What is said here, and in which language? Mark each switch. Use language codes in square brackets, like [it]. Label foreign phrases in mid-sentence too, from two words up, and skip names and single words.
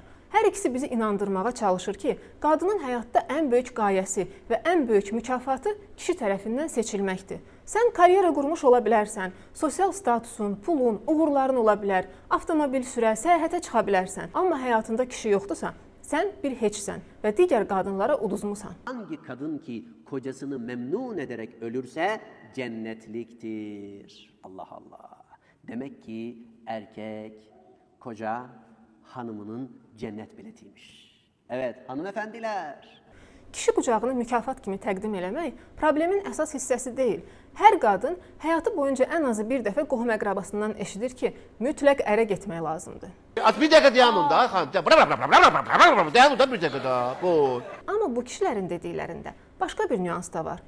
[az] Hər ikisi bizi inandırmağa çalışır ki, qadının həyatda ən böyük qayəsi və ən böyük mükafatı kişi tərəfindən seçilməkdir. Sən karyera qurmuş ola bilərsən, sosial statusun, pulun, uğurların ola bilər, avtomobil sürə, səyahətə çıxa bilərsən. Amma həyatında kişi yoxdursa, sən bir heçsən və digər qadınlara uduzmusan. [tr] Hangi kadın ki kocasını memnun ederek ölürse cennetliktir. Allah Allah. Demek ki erkek, koca hanımının cennet biletiymiş. Evet hanımefendiler. [az] Kişi qucağını mükafat kimi təqdim eləmək problemin əsas hissəsi deyil. Hər qadın həyatı boyunca ən azı bir dəfə qohum əqrabasından eşidir ki, mütləq ərə getmək lazımdır. Bir dəqiqə dayanın da, xanım. Dayanın da bir dəqiqə da. Bu. Amma bu kişilərin dediklərində başqa bir nüans da var.